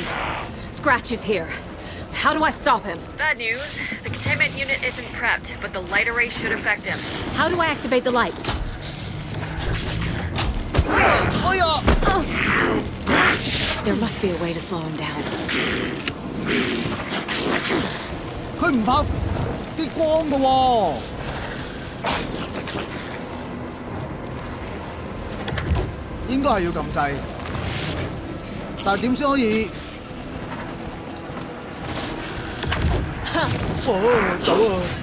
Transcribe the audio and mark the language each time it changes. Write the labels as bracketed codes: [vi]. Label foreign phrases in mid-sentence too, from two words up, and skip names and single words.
[en] Scratch is here. How do I stop him? Bad news. The containment unit isn't prepped, but the light array should affect him. How do I activate the lights? 哎呀！ There must be a way to slow him down. [yue] 佢唔怕啲光㗎喎。應該係要撳掣，但係點先可以？哦，走啊！